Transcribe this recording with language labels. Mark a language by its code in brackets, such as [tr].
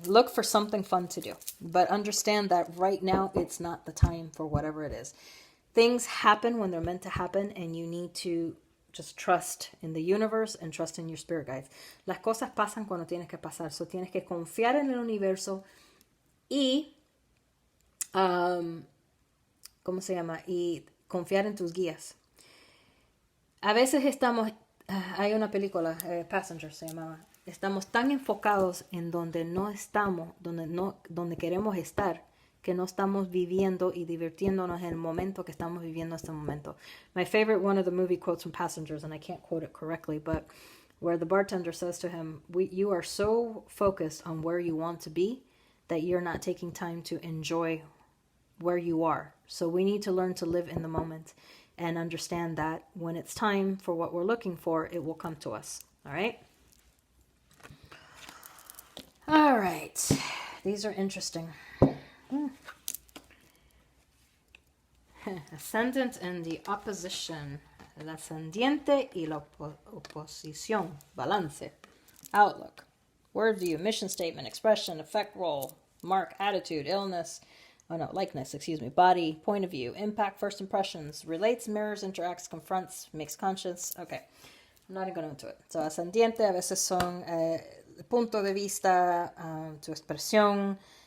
[en] Look for something fun to do. But understand that right now it's not the time for whatever it is. Things happen when they're meant to happen and you need to just trust in the universe and trust in your spirit guides. [es] Las cosas pasan cuando tienes que pasar. So, tienes que confiar en el universo y... ¿cómo se llama? Y confiar en tus guías. A veces hay una película, Passenger se llamaba, estamos tan enfocados en donde no estamos, donde queremos estar, que no estamos viviendo y divirtiéndonos en el momento que estamos viviendo este momento. [en] My favorite one of the movie quotes from Passengers, and I can't quote it correctly, but where the bartender says to him, you are so focused on where you want to be that you're not taking time to enjoy where you are. So we need to learn to live in the moment and understand that when it's time for what we're looking for, it will come to us. All right? All right. These are interesting. Ascendant and the opposition. [es] El ascendiente y la oposición. [en] Balance. Outlook. Word view. Mission statement. Expression. Effect role. Mark. Attitude. Illness. Likeness, body, point of view, impact, first impressions, relates, mirrors, interacts, confronts, makes conscious. Okay, I'm not even going into it. [es] So, ascendiente a veces son punto de vista, tu expresión,